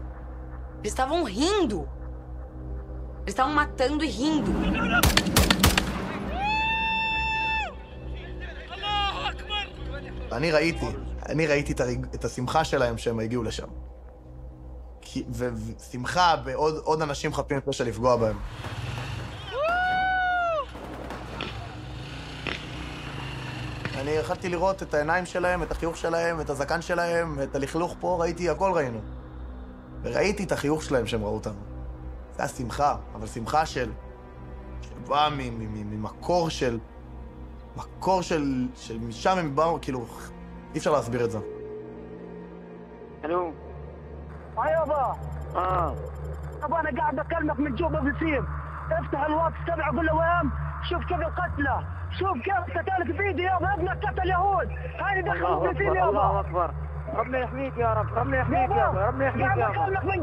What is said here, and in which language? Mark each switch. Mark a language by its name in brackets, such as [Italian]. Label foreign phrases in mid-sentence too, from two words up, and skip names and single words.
[Portuguese] Eles estavam rindo. Eles estavam matando e rindo. [Hebrew] אני ראיתי את השמחה שלהם שהם הגיעו לשם. ושמחה בעוד אנשים חפים מפשע לפגוע בהם. אני יכלתי לראות את העיניים שלהם, את החיוך שלהם, את הזקן שלהם, את הלכלוך פה, הכל ראינו. וראיתי את החיוך שלהם שהם ראו אותנו. זה היה שמחה, אבל שמחה שבאה ממקור של... משם הם באו, כאילו, אי אפשר להסביר את זה. [Arabic] الو يابا ابا انا قاعد بكلمك من جوا بصير افتح الواتس تبعه قول له وين شوف كيف القتله شوف كيف قتلك بايدي يابا ابنك قتل يهود هاي دخلوا فلسطين يابا الله اكبر ربنا يحميك يا رب ربنا يحميك يابا ربنا يحميك يابا بكلمك من